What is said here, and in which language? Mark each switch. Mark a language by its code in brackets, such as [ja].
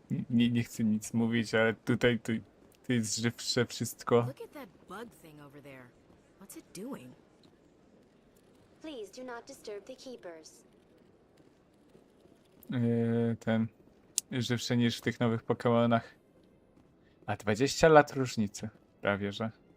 [pl] Nie chcę nic mówić, ale tutaj to jest żywsze wszystko. [en] Look at that bug thing over there. What's it doing? Please do not disturb the keepers. [pl] Ten żywsze niż w tych nowych Pokemonach. A 20 lat różnicy, prawie że.